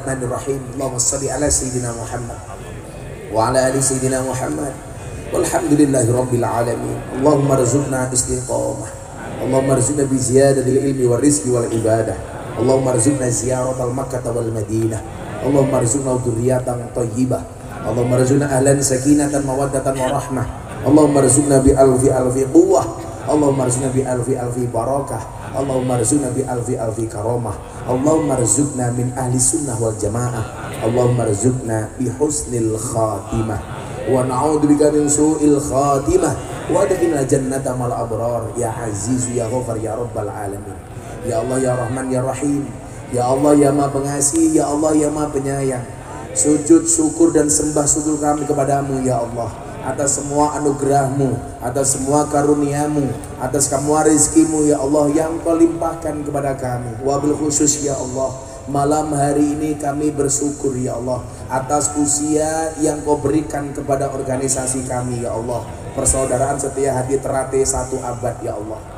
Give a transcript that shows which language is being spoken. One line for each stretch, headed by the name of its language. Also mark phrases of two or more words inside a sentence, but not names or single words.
Arabic: بسم الله الرحمن الرحيم. اللهم صل على سيدنا محمد وعلى آل سيدنا محمد. والحمد لله رب العالمين. اللهم ارزقنا استقامة. اللهم ارزقنا بزيادة العلم والرزق والعبادة. اللهم ارزقنا زيارة مكة والمدينة. اللهم ارزقنا ذرية طيبة. اللهم ارزقنا أهلا سكينة مودة ورحمة. اللهم ارزقنا بألف قوة. اللهم ارزقنا بألف بركة. اللهم ارزقنا بألف كرامة. اللهم ارزقنا من أهل السنة والجماعة. اللهم ارزقنا بحسن الخاتمة ونعوذ بك من سوء الخاتمة وأدخلنا جنة مع الأبرار يا عزيز يا غفار يا رب العالمين. يا الله يا رحمن يا رحيم.
Indonesian: Ya Allah ya Maha Pengasih, ya Allah ya Maha Penyayang. Sujud syukur dan sembah syukur kami kepadamu ya Allah, atas semua anugerahmu, atas semua karuniamu, atas semua rezekimu ya Allah yang kau limpahkan kepada kami.
Arabic: وبالخصوص
Indonesian: ya Allah, malam hari ini kami bersyukur ya Allah atas usia yang kau berikan kepada organisasi kami ya Allah, Persaudaraan Setia Hati Ternate 1 abad ya Allah.